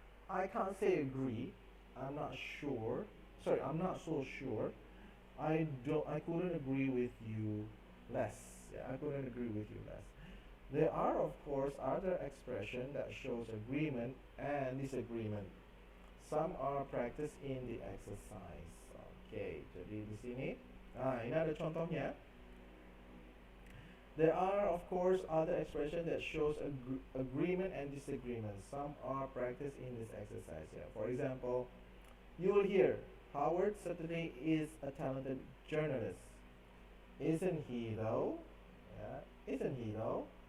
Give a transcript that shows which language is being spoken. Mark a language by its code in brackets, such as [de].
[en] I can't say agree. I'm not sure. Sorry, I'm not so sure. I couldn't agree with you less. Yeah, I couldn't agree with you less. There are of course other expressions that shows agreement and disagreement. Some are practiced in the exercise. [id] Okay, jadi di sini, ini ada contohnya. [en] There are of course other expressions that shows agreement and disagreement. Some are practiced in this exercise. Yeah. For example, you will hear Howard certainly is a talented journalist. Isn't he though? Yeah. Isn't he though?